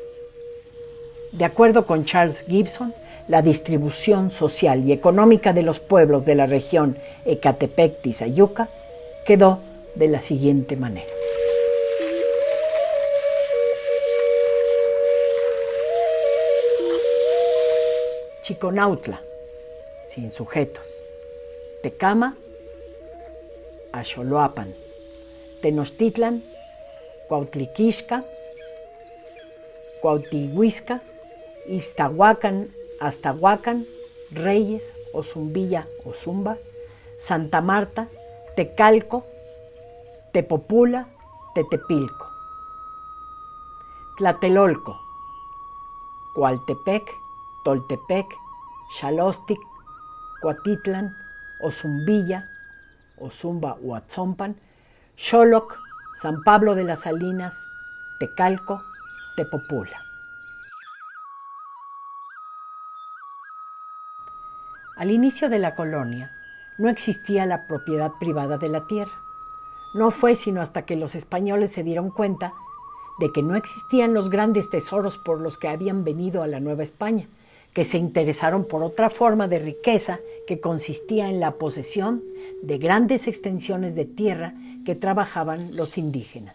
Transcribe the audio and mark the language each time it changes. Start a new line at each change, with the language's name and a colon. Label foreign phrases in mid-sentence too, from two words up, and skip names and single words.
Spanish: De acuerdo con Charles Gibson, la distribución social y económica de los pueblos de la región Ecatepec-Tizayuca quedó de la siguiente manera. Chiconautla, sin sujetos. Tecama, Axoloapan. Tenochtitlan, Cuautliquixca, Cuautihuisca, Iztahuacan, Aztahuacan, Reyes, Ozumbilla, Ozumba, Santa Marta, Tecalco, Tepopula, Tetepilco. Tlatelolco, Coaltepec, Toltepec, Xalostic, Cuatitlan, Ozumbilla, Ozumba o Atzompan, Xoloc, San Pablo de las Salinas, Tecalco, Tepopula. Al inicio de la colonia no existía la propiedad privada de la tierra. No fue sino hasta que los españoles se dieron cuenta de que no existían los grandes tesoros por los que habían venido a la Nueva España, que se interesaron por otra forma de riqueza que consistía en la posesión de grandes extensiones de tierra que trabajaban los indígenas.